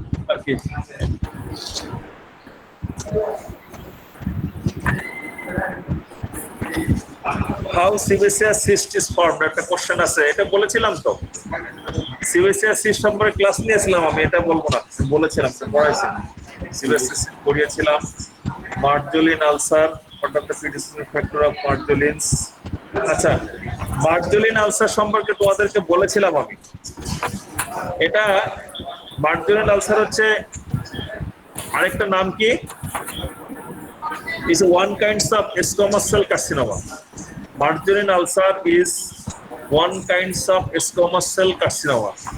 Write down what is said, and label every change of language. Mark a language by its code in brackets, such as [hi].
[bn] আর কি [en] how sebaceous cyst is formed [bn] একটা question আছে, এটা বলেছিলাম তো। সিবেসিয়াস সিস্ট সম্পর্কে ক্লাস নিয়েছিলাম আমি, এটা বলবো না, বলেছিলাম পড়াইছি। Sebaceous পড়িয়েছিলাম। [en] Marjolin ulcer, what are the predisposing factor of Marjolin's. [bn] আচ্ছা, মার্জোলিন আলসার সম্পর্কে তোমাদেরকে বলেছিলাম আমি। এটা মার্জোলিন আলসার হচ্ছে আরেকটা নাম কি, [en] is one kinds of squamous cell carcinoma. Margarine ulcer is one kinds of squamous cell carcinoma.